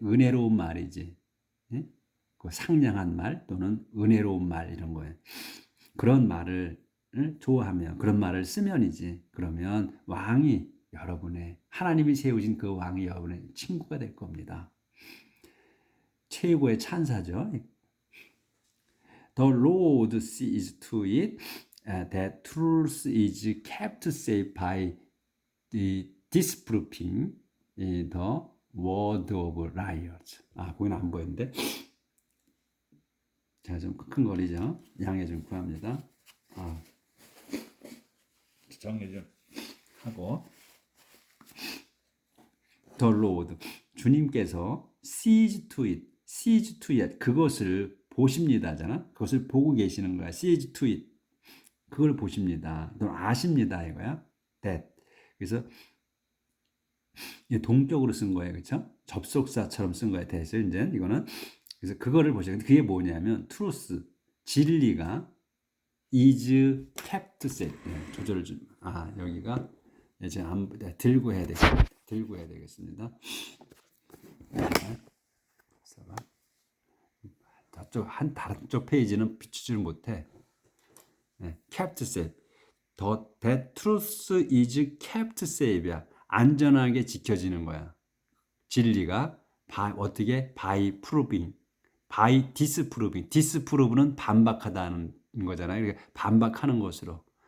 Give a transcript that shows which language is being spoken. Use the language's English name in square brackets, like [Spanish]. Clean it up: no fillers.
[Korean] 은혜로운 말이지. 상냥한 말 또는 은혜로운 말 이런 거예요. 그런 말을 좋아하면 그런 말을 쓰면이지. 그러면 왕이 여러분의 하나님이 세우신 그 왕이 여러분의 친구가 될 겁니다. 최고의 찬사죠. [English] The Lord sees to it that truth is kept safe by the disproving the word of liars. [Korean] 거기는 안 보였는데. 제가 좀 킁킁거리죠. 양해 좀 구합니다. 정리 좀 하고. [English] The Lord, [Korean] 주님께서 [English] sees to it, sees to it, [Korean] 그것을 보십니다잖아. 그것을 보고 계시는 거야. [English] sees to it, [Korean] 그걸 보십니다. 또는 아십니다 이거야. that. 그래서 동격으로 쓴 거예요, 그렇죠? 접속사처럼 쓴 거예요. that을 이제 이거는. 그래서 그거를 보셔. 근데 그게 뭐냐면 truth, 진리가 [English] is kept safe. [Korean] 조절을 좀. 여기가 이제 들고 해야 되겠습니다. 들고 해야 되겠습니다. 다른 쪽 페이지는 비추지를 못해. [English] kept safe. That truth is kept safe야. [Korean] 안전하게 지켜지는 거야. 진리가 어떻게? [English] by proving, by disproving. [Korean] disprove는 반박하다는 거잖아요. 그러니까 반박하는 것으로.